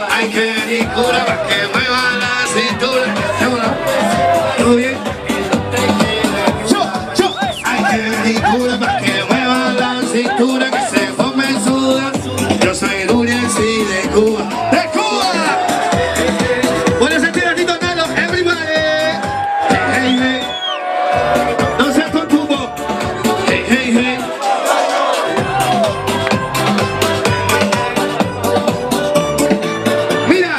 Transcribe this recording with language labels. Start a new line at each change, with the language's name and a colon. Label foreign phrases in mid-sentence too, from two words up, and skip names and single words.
Spanish: Ay, que ricura, pa' que mueva la cintura. ¿Todo bien? Yo. Ay, que ricura, pa' que mueva la cintura, que se forme suda. Yo soy Julián, sí, de Cuba. ¡De Cuba!
Italian: Voglio sentire a ritornello, everybody! Hey, hey, hey. Non sei con tubo.
Spanish: Hey, hey, hey. Mira!